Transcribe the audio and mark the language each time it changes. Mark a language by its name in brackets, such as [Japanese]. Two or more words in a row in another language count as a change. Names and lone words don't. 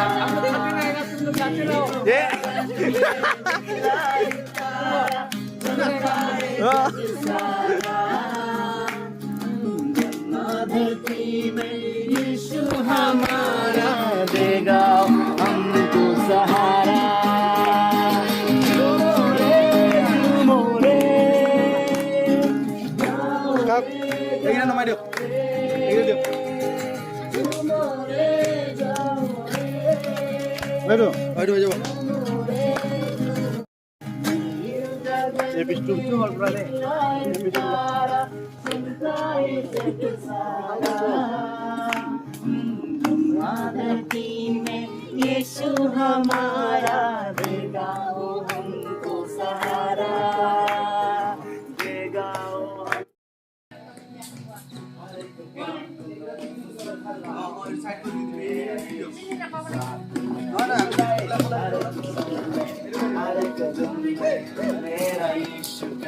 [Hindi] धरती में यीशु हमारा देगा हमको सहारा [Indonesian] Aduh, coba. Habis itu hal berani. [Hindi] Yesu हमारा देगा वो हमको सहारा देगा मेरा यीशु